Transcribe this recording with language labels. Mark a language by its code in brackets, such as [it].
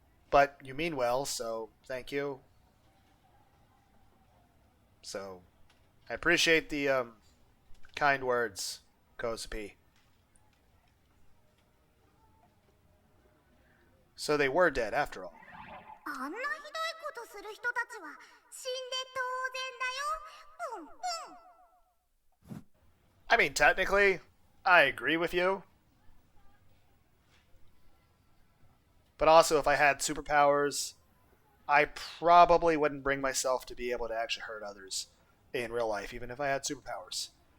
[en] But you mean well, so thank you. So, I appreciate the kind words, Kozupii. So they were dead after all. [ja] あんなひどいことする人たちは死んで当然だよ。プンプン。 [en] I mean, technically, I agree with you. But also, if I had superpowers, I probably wouldn't bring myself to be able to actually hurt others in real life, even if I had superpowers.